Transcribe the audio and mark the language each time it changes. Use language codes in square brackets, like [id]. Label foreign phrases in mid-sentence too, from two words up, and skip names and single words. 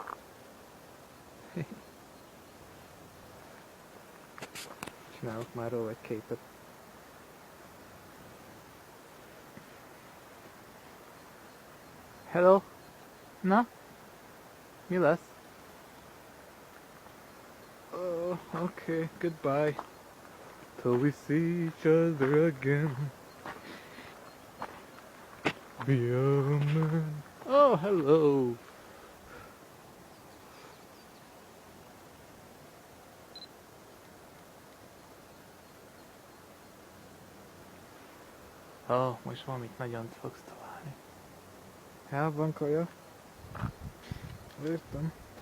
[hu] Csinálok már róla egy képet. Hello? Na? Mi lesz? [en] Oh, okay, goodbye. Till we see each other again. Be a man. Oh, hello. [hu] Oh, most valamit nagyon fogsz találni. El van kaja? Értem.